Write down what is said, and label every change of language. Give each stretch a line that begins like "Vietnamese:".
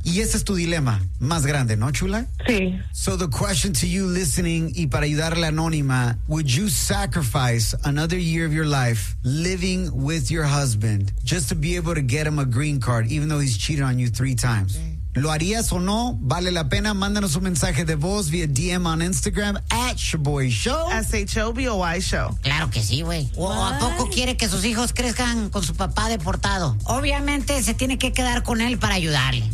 Spanish: Y ese es tu dilema más grande, ¿no, chula? Sí.
English: So the question to you listening
Spanish: y para ayudarle a Anónima,
English: would you sacrifice another year of your life living with your husband just to be able to get him a green card even though he's cheated on you 3 times?
Spanish: Okay. ¿Lo harías o no? ¿Vale la pena? Mándanos un mensaje de voz vía
English: DM on Instagram at
Spanish: Shaboy Show.
English: S-H-O-B-O-Y Show.
Spanish: Claro que sí, güey. ¿A poco quiere que sus hijos crezcan con su papá deportado? Obviamente se tiene que quedar con él para ayudarle.